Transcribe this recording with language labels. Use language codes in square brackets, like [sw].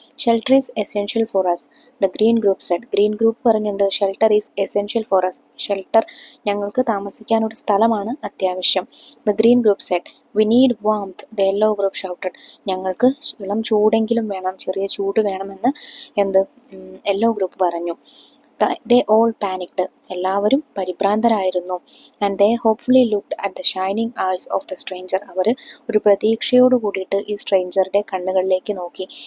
[en] Shelter is essential for us, the green group said. Green group പറഞ്ഞത് shelter is essential for us, [ml] shelter ഞങ്ങൾക്ക് താമസിക്കാനൊരു സ്ഥലമാണ് അത്യാവശ്യം. [en] The green group said we need warmth, the yellow group shouted. [ml] ഞങ്ങൾക്ക് ഇളം ചൂടെങ്കിലും വേണം, ചെറിയ ചൂട് വേണമെന്ന് യെല്ലോ ഗ്രൂപ്പ് പറഞ്ഞു. [en] They all panicked. [ml] എല്ലാവരും പരിഭ്രാന്തരായിരുന്നു. [en] And they hopefully looked at the shining eyes of the stranger. [ml] അവർ ഒരു പ്രതീക്ഷയോട് കൂടിയിട്ട് ഈ സ്ട്രേഞ്ചറുടെ കണ്ണുകളിലേക്ക് നോക്കി.